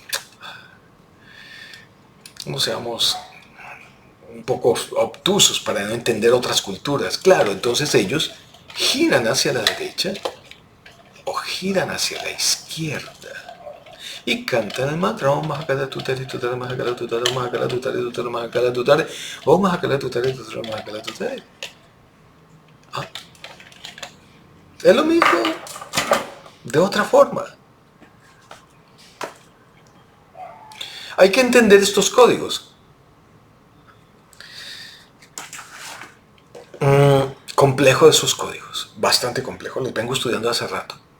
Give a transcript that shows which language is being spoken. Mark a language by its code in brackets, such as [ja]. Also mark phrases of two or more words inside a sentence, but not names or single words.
[es] No seamos un poco obtusos para no entender otras culturas. Claro, entonces ellos giran hacia la derecha o giran hacia la izquierda y cantan el mantra [sa] Om Mahakala Tutari Tutari Mahakala Tutari Om Mahakala Tutari Tutari Mahakala Tutari Om Mahakala Tutari Tutari Mahakala Tutari. [es] Es lo mismo, de otra forma. Hay que entender estos códigos. Complejo de esos códigos, bastante complejo, los vengo estudiando hace rato.